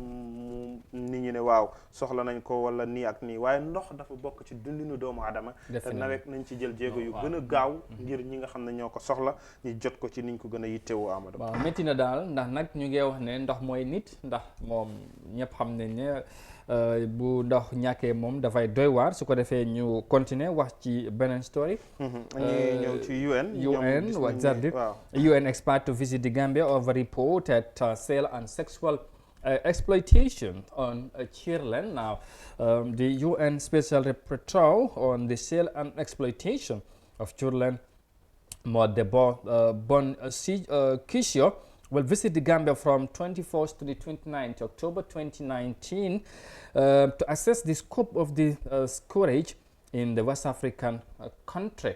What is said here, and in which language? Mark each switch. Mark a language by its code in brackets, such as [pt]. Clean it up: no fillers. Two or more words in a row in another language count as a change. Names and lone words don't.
[wo] nit ñi ne waaw soxla nañ ko wala nii ak nii waaye ndox dafa bokk ci dundinu doomu aadama te nawet nañ ci jël jéego yu gën a gaaw ngir ñi nga xam ne ñoo ko soxla ñu jot ko ci niñ ko gën a yittewoo Amadou. waaw métti na daal ndax nag ñu ngi wax ne ndox mooy nit ndax moom ñëpp xam nañ ne bu ndox ñàkkee moom dafay doy waar su ko defee ñu continuer wax ci beneen story. ñu ñëw ci UN. [en] exactly. UN expert to visit the Gambia over reported sale and sexual exploitation on children. Now, the UN Special Rapporteur on the sale and exploitation of children, Modebo Kisio, will visit the Gambia from 24th to the 29th October 2019 to assess the scope of the scourge in the West African country.